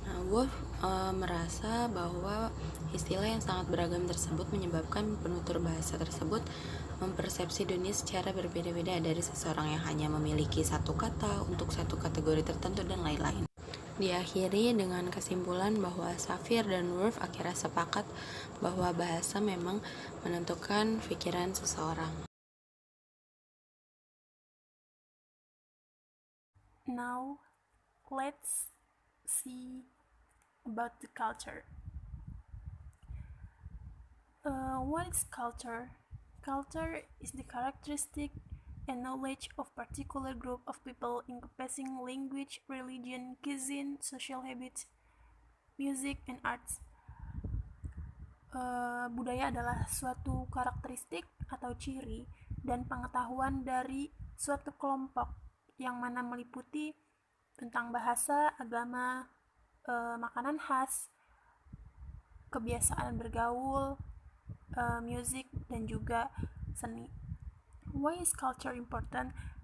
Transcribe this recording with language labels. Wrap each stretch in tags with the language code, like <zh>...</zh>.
<id>Worf merasa bahwa istilah yang sangat beragam tersebut menyebabkan penutur bahasa tersebut mempersepsi dunia secara berbeda-beda dari seseorang yang hanya memiliki satu kata untuk satu kategori tertentu dan lain-lain. Diakhiri dengan kesimpulan bahwa Shafir dan Worf akhirnya sepakat bahwa bahasa memang menentukan pikiran seseorang.</id> <en>Now, let's see about the culture. What is culture? Culture is the characteristic and knowledge of particular group of people encompassing language, religion, cuisine, social habits, music, and arts.</en> <id>Budaya adalah suatu karakteristik atau ciri dan pengetahuan dari suatu kelompok yang mana meliputi tentang bahasa, agama, makanan khas, kebiasaan bergaul, musik, dan juga seni.</id> <en>Why is culture important?</en>